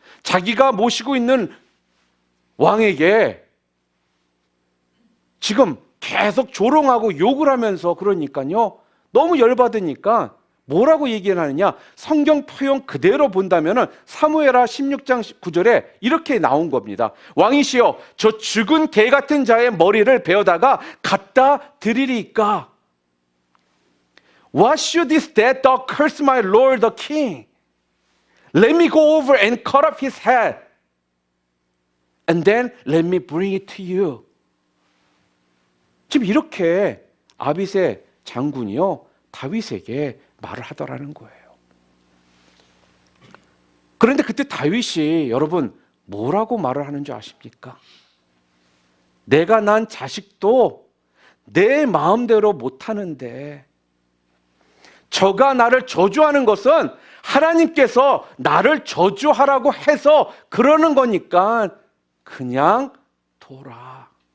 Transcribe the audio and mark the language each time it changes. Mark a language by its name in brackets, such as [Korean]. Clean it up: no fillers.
[Korean] 자기가 모시고 있는 왕에게 지금 계속 조롱하고 욕을 하면서 그러니까요, 너무 열받으니까 뭐라고 얘기를 하느냐, 성경 표현 그대로 본다면 사무엘하 16장 9절에 이렇게 나온 겁니다. 왕이시여, 저 죽은 개 같은 자의 머리를 베어다가 갖다 드리리까? [English] What should this dead dog curse my lord the king? Let me go over and cut off his head, and then let me bring it to you. [Korean] 지금 이렇게 아빗의 장군이요, 다윗에게 말을 하더라는 거예요. 그런데 그때 다윗이 여러분 뭐라고 말을 하는 줄 아십니까? 내가 난 자식도 내 마음대로 못하는데 저가 나를 저주하는 것은 하나님께서 나를 저주하라고 해서 그러는 거니까 그냥 둬라.